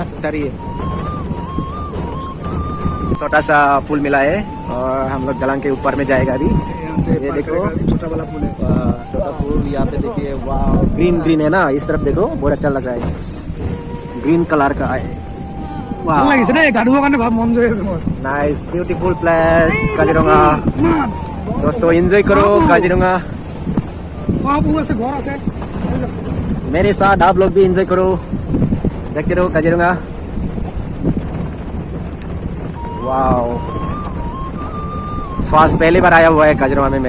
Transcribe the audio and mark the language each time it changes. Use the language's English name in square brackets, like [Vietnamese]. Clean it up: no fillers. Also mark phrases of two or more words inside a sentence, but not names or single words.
[Hindi] उधर ही छोटा सा पुल मिला है और हम लोग दलान के ऊपर में जाएगा अभी। ये देखो छोटा वाला पुल है, छोटा पुल, यहाँ पे देखिए वाह, ग्रीन है ना, इस तरफ देखो बहुत अच्छा लग रहा है, [English] green colour [Hindi] का है। [Assamese] ভাল লাগিছে দেই, গাড়ুৰ কাৰণে ভাব মন যায় আছে মোৰ। [English] nice beautiful place [Hindi] काजीरंगा। दोस्तों एंजॉय करो काजीरंगा। फार्म हुआ से घर से मेरे साथ आप लोग भी एंजॉय करो, देखते रहो काजीरंगा। वाओ, फर्स्ट पहली बार आया हुआ है काजीरंगा में मैं